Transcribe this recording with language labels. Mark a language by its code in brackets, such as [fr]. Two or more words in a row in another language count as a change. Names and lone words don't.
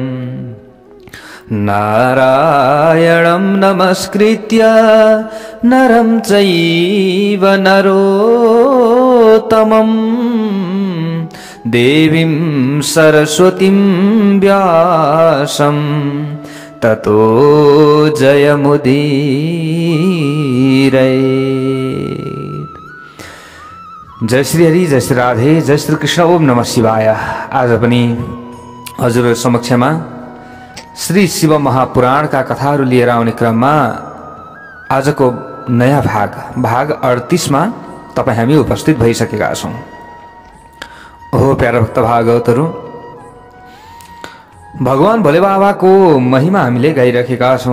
[sa] नारायणं नमस्कृत्य नरं चैव नरोत्तमं देवीं सरस्वतीं व्यासं ततो जयमुदीरयेत्। जय श्री हरि, जय श्री राधे, जय श्री कृष्ण। ओम नमः शिवाय। [ne] आज पनि हजुरहरु समक्षमा श्री शिव महापुराण का कथाहरू लिएर आउने क्रममा आजको नयाँ भाग 38 मा तपाई हामी उपस्थित भइसकेका छौं। हो प्यारा भक्त भागवतहरु, भगवान भोले बाबाको महिमा हामीले गाइरहेका छौं।